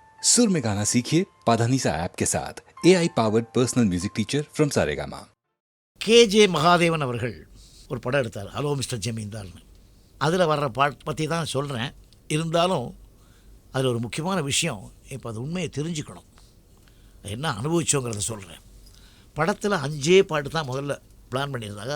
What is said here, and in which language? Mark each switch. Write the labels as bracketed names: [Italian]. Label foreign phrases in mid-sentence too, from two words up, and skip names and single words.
[Hindi] सुर में गाना सीखिए पाधानीसा ऐप के साथ [English] AI powered personal music teacher from [Hindi] सारेगामा। [Tamil] கேஜே மகாதேவன் அவர்கள் ஒரு படம் எடுத்தார், ஹலோ மிஸ்டர் ஜமீன்தார்னு. அதில் வர்ற பாட்டு பற்றி தான் சொல்கிறேன். இருந்தாலும் அதில் ஒரு முக்கியமான விஷயம், இப்போ அது உண்மையை தெரிஞ்சுக்கணும், என்ன அனுபவிச்சோங்கிறத சொல்கிறேன். படத்தில் 5 பாட்டு தான் முதல்ல பிளான் பண்ணியிருந்தாங்க.